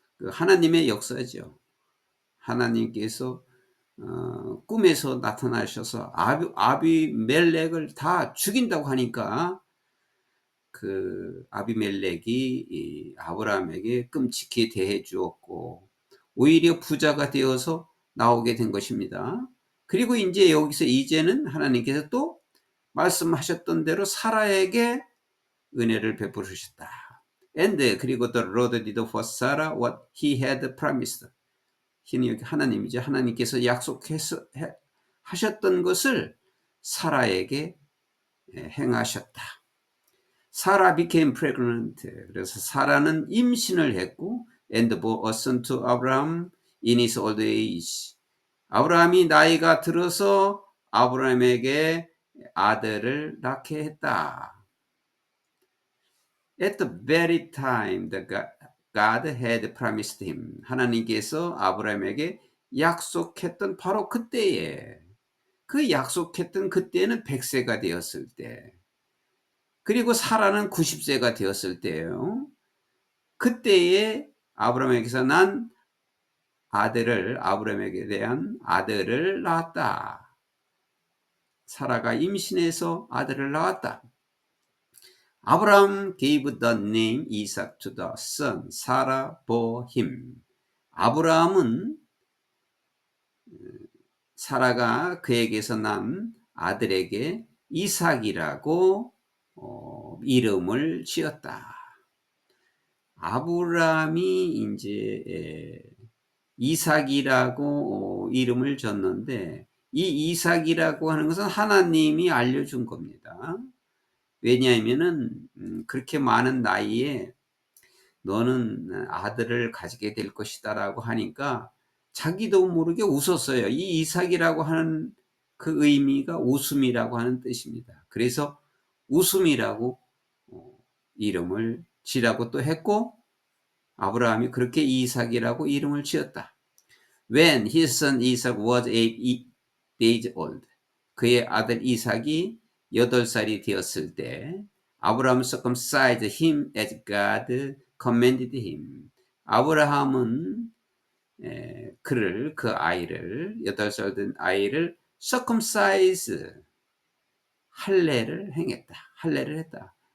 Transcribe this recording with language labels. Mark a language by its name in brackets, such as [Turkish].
[Korean] 하나님의 역사죠. 하나님께서 꿈에서 나타나셔서 아비멜렉을 다 죽인다고 하니까 아비멜렉이 이 아브라함에게 끔찍히 대해 주었고 오히려 부자가 되어서 나오게 된 것입니다. 그리고 이제 여기서 이제는 하나님께서 또 말씀하셨던 대로 사라에게 은혜를 베푸셨다. [English] And [Korean] 그리고 [English] the Lord did for Sarah what he had promised. [Korean] 여기 하나님이죠. 하나님께서 약속해서 하셨던 것을 사라에게 행하셨다. [English] 사라 became pregnant. [Korean] 그래서 사라는 임신을 했고 [English] and bore a son to Abraham in his old age. [Korean] 아브라함이 나이가 들어서 아브라함에게 아들을 낳게 했다. [English] At the very time that God had promised him. [Korean] 하나님께서 아브라함에게 약속했던 바로 그때에 그 약속했던 그때는 100세가 되었을 때 그리고 사라는 90세가 되었을 때예요. 그때에 아브라함에게서 난 아브라함에게 대한 아들을 낳았다. 사라가 임신해서 아들을 낳았다. [English] 아브라함 gave the name Isaac to the son Sarah bore him. [Korean] 아브라함은 사라가 그에게서 난 아들에게 이삭이라고 이름을 지었다. 아브라함이 이제 이삭이라고 이름을 줬는데 이 이삭이라고 하는 것은 하나님이 알려준 겁니다. 왜냐하면은 그렇게 많은 나이에 너는 아들을 가지게 될 것이다라고 하니까 자기도 모르게 웃었어요. 이 이삭이라고 하는 그 의미가 웃음이라고 하는 뜻입니다. 그래서 웃음이라고 이름을 지라고 또 했고 아브라함이 그렇게 이삭이라고 이름을 지었다. [English] When his son Isaac was 8 days old. [Korean] 그의 아들 이삭이 8살이 되었을 때 아브라함 [English] circumcised him as God commanded him. [Korean] 아브라함은 그 아이를 8살 된 아이를 circumcise 할례를 행했다. 할례를 했다.